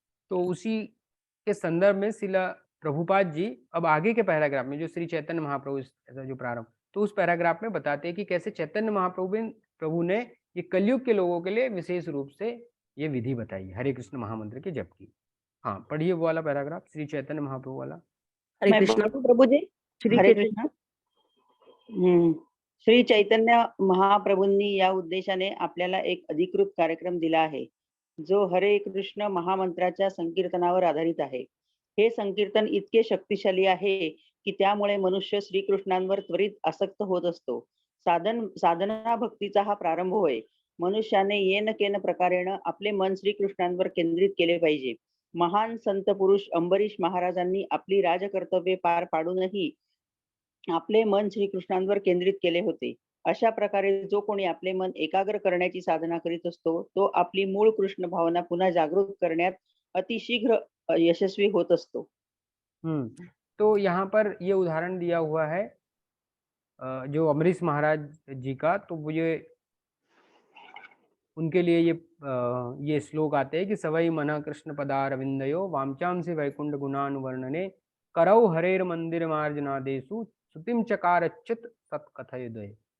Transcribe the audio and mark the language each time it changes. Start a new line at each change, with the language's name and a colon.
Hindi: तो उसी के संदर्भ में श्रील प्रभुपाद जी अब आगे के पैराग्राफ में, जो श्री चैतन्य महाप्रभु ऐसा जो प्रारंभ, तो उस पैराग्राफ में बताते हैं कि कैसे चैतन्य महाप्रभु ने ये कलयुग के लोगों के लिए विशेष रूप से ये विधि बताई हरे कृष्ण महामंत्र के जप की। हाँ, पढ़िए वो वाला पैराग्राफ, श्री चैतन्य महाप्रभु वाला। हरे कृष्ण प्रभु जी। हरे कृष्ण।
Marathi: श्री चैतन्य महाप्रभूंनी या उद्देशाने आपल्याला एक अधिकृत कार्यक्रम दिला आहे, जो हरे कृष्ण महामंत्राच्या संकीर्तनावर आधारित आहे। हे संकीर्तन इतके शक्तिशाली आहे की त्यामुळे मनुष्य श्रीकृष्णांवर त्वरित आसक्त होत असतो। साधना भक्तीचा हा प्रारंभ होय। मनुष्याने येन केन प्रकारेण आपले मन श्रीकृष्णांवर केंद्रित केले पाहिजे। महान संत पुरुष अंबरीश महाराजांनी आपली राजकर्तव्ये पार पाडूनही आपले मन श्रीकृष्णांवर केंद्रित केले होते। अशा प्रकारे जो कोणी आपले मन एकाग्र करण्याची साधना करीत असतो, तो आपली मूळ कृष्ण भावना पुन्हा जागृत करण्यात अतिशीघ्र यशस्वी होत असतो।
Hindi: तो यहाँ पर ये उदाहरण दिया हुआ है जो अम्बरीश महाराज जी का, तो वो उनके लिए ये श्लोक आते हैं कि
Sanskrit: सवई मना कृष्ण पदारविंदयो वामचाम से वैकुंठ गुणानुवर्णने करौ हरेर मंदिर मार्जनादेशु श्रुतिम चकारच्युत सत्कथयोदय।